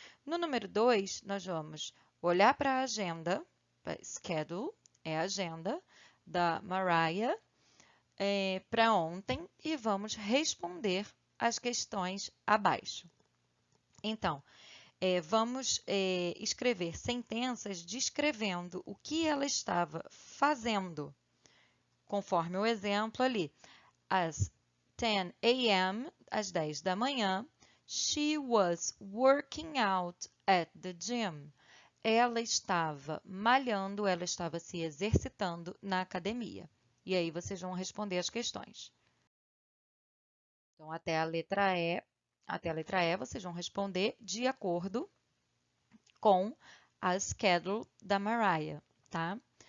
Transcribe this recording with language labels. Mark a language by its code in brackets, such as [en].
[pt] No número 2, nós vamos olhar para a agenda, schedule, é a agenda da Mariah, para ontem e vamos responder as questões abaixo. Então, vamos escrever sentenças descrevendo o que ela estava fazendo, conforme o exemplo ali. Às 10 a.m., às 10 da manhã, [en] she was working out at the gym. [pt] Ela estava malhando, ela estava se exercitando na academia. E aí vocês vão responder as questões. Então, até a letra E, vocês vão responder de acordo com a schedule da Mariah, tá?